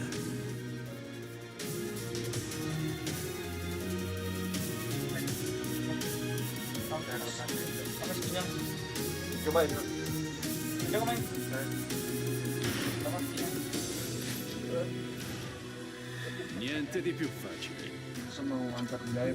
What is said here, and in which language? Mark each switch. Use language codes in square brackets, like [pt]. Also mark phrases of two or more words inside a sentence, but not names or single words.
[id] Coba ini. Coba main. [it] Niente di più facile. [id] Sono antar budaya.